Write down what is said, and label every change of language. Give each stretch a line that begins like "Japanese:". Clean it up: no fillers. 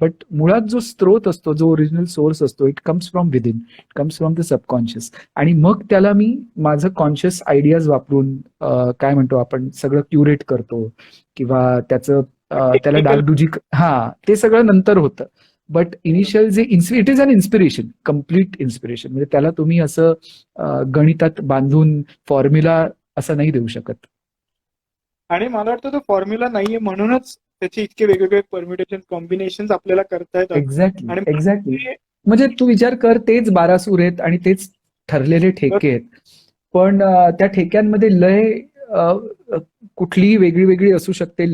English: but
Marathi: मुळात जो स्त्रोत असतो, जो ओरिजिनल सोर्स असतो,
English: It comes from within, it comes from the subconscious.
Marathi: आणि मग त्याला मी माझं कॉन्शियस आयडियाज वापरून काय म्हणतो आपण सगळं क्युरेट करतो किंवा त्याचं त्याला
English: Technical.
Marathi: डागडुजी ते सगळं नंतर होतं.
English: But initial जे it is an inspiration, complete inspiration.
Marathi: म्हणजे त्याला तुम्ही असं गणितात बांधून फॉर्म्युला असं नाही देऊ शकत. आणि मला वाटतं तो फॉर्म्युला नाहीये म्हणूनच त्याचे इतके वेगवेगळे परम्युटेशन कॉम्बिनेशन आपल्याला करता येतात.
English: exactly,
Marathi: आणि
English: Exactly.
Marathi: म्हणजे तू विचार कर, तेच 12 सूर आहेत आणि तेच ठरलेले ठेके आहेत, पण त्या ठेक्यांमध्ये लय कुठलीही वेगळी वेगळी असू शकते.